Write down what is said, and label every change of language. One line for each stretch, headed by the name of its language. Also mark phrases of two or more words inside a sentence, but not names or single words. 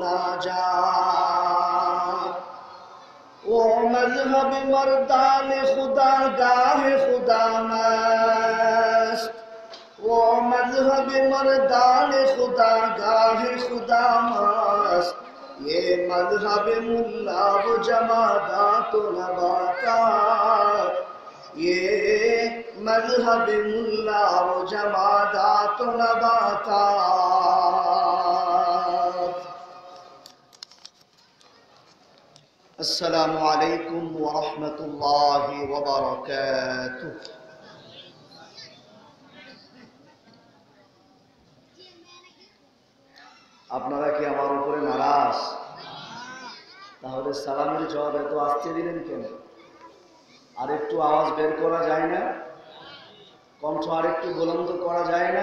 Persian: مناجات وہ مذہب مردان خدا گاہ خدا مست وہ مذہب مردان خدا گاہ خدا مست یہ مذہب ملا و جمادات و نباتات یہ مذہب ملا و جمادات و
Bangla: نباتات
Arabic: السلام علیکم ورحمۃ اللہ وبرکاتہ
Bangla: আপনারা কি আমার উপরে নারাজ তাহলে সালামের জবাব এত আসতে দিলেন কেন আর একটু আওয়াজ বের করা যায় না কণ্ঠ আর একটু বুলন্দ করা যায় না